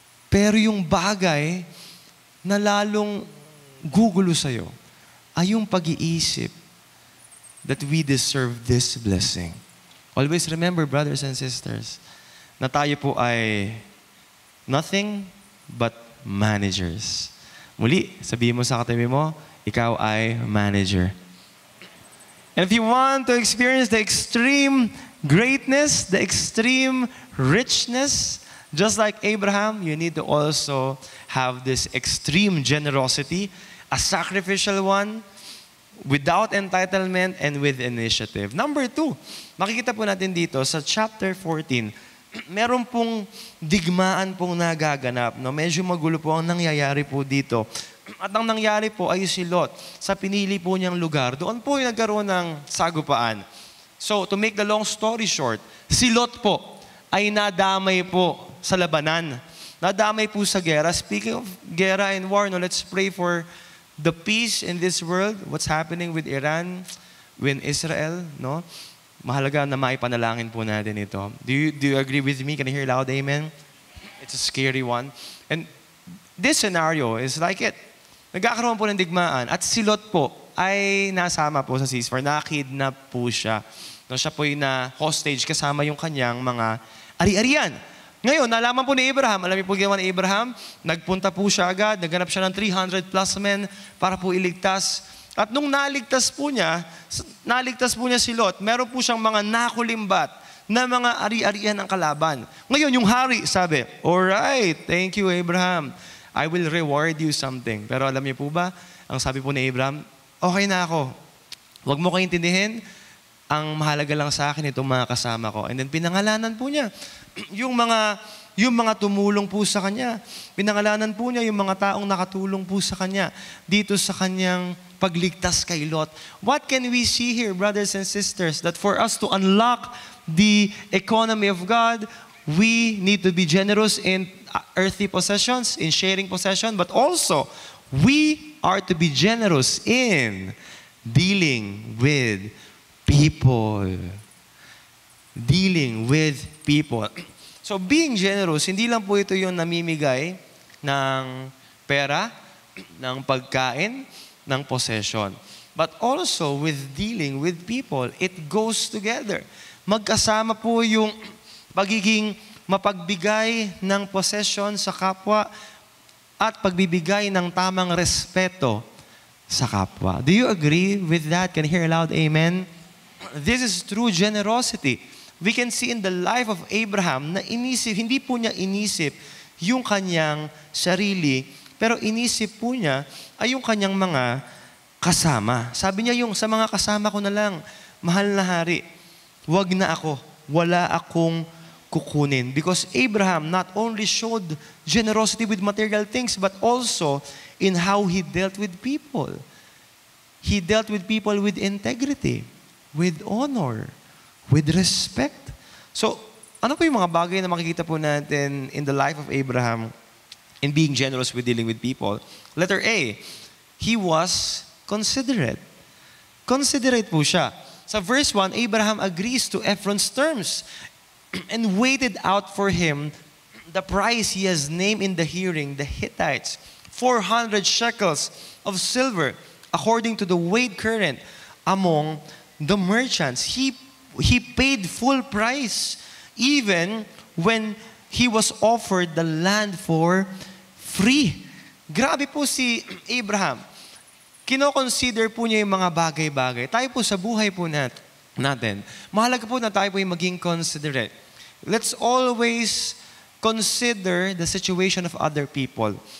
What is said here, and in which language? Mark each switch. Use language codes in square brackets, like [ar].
[tl] Pero yung bagay na lalong gugulo sa iyo ay yung pag-iisip [en] that we deserve this blessing. Always remember, brothers and sisters, [tl] na tayo po ay [en] nothing but managers. [tl] Muli, sabihin mo sa katabi mo, ikaw ay manager. [en] And if you want to experience the extreme greatness, the extreme richness, just like Abraham, you need to also have this extreme generosity, a sacrificial one, without entitlement and with initiative. [tl] Number 2, makikita po natin dito sa chapter 14, meron pong digmaan pong nagaganap. No? Medyo magulo po ang nangyayari po dito. At ang nangyari po ay si Lot. Sa pinili po niyang lugar, doon po yung nagkaroon ng sagupaan. [en] So, to make the long story short, [tl] si Lot po ay nadamay po sa labanan. Nadamay po sa gera. [en] Speaking of gera and war, no, let's pray for the peace in this world, what's happening with Iran, with Israel, no? [tl] Mahalaga na maipanalangin po natin ito. [en] Do you agree with me? Can you hear loud amen? It's a scary one. And this scenario is like it. [tl] Nagkakaroon po ng digmaan at si Lot po ay nasama po sa ceasefire. Nakidnap po siya. No, siya po yung na-hostage kasama yung kanyang mga ari-arian. Ngayon, nalaman po ni Abraham, alam niyo po ginawa ni Abraham, nagpunta po siya agad, naghanap siya ng 300 plus men para po iligtas. At nung naligtas po niya si Lot, meron po siyang mga nakulimbat na mga ari-arian ng kalaban. Ngayon, yung hari sabi, [en] alright, thank you Abraham, I will reward you something. [tl] Pero alam niyo po ba, ang sabi po ni Abraham, okay na ako, huwag mo kayo intindihin, ang mahalaga lang sa akin itong mga kasama ko. And then pinangalanan po niya yung mga tumulong po sa kanya. Pinangalanan po niya yung mga taong nakatulong po sa kanya dito sa kanyang pagligtas kay Lot. [en] What can we see here, brothers and sisters? That for us to unlock the economy of God, we need to be generous in earthly possessions, in sharing possession, but also we are to be generous in dealing with people. Dealing with people. So being generous, [tl] hindi lang po ito yung namimigay ng pera, ng pagkain, ng possession. [en] But also with dealing with people, it goes together. [tl] Magkasama po yung pagiging mapagbigay ng possession sa kapwa at pagbibigay ng tamang respeto sa kapwa. [en] Do you agree with that? Can you hear loud amen? This is true generosity. We can see in the life of Abraham [tl] na hindi po niya inisip yung kanyang sarili, pero inisip po niya ay yung kanyang mga kasama. Sabi niya yung sa mga kasama ko na lang, mahal na hari, wag na ako, wala akong kukunin. [en] Because Abraham not only showed generosity with material things, but also in how he dealt with people. He dealt with people with integrity, with honor, with respect. So, [tl] ano po yung mga bagay na makikita po natin [en] in the life of Abraham in being generous with dealing with people? Letter A, he was considerate. [tl] Considerate po siya. [en] Sa verse 1, Abraham agrees to Ephron's terms and waited out for him the price he has named in the hearing, the Hittites, 400 shekels of silver, according to the weight current among the merchants. He paid full price, even when he was offered the land for free. [tl] Grabe po si Abraham. Kino-consider po niya yung mga bagay-bagay. Tayo po sa buhay po natin, mahalaga po na tayo po yung maging considerate. [en] Let's always consider the situation of other people.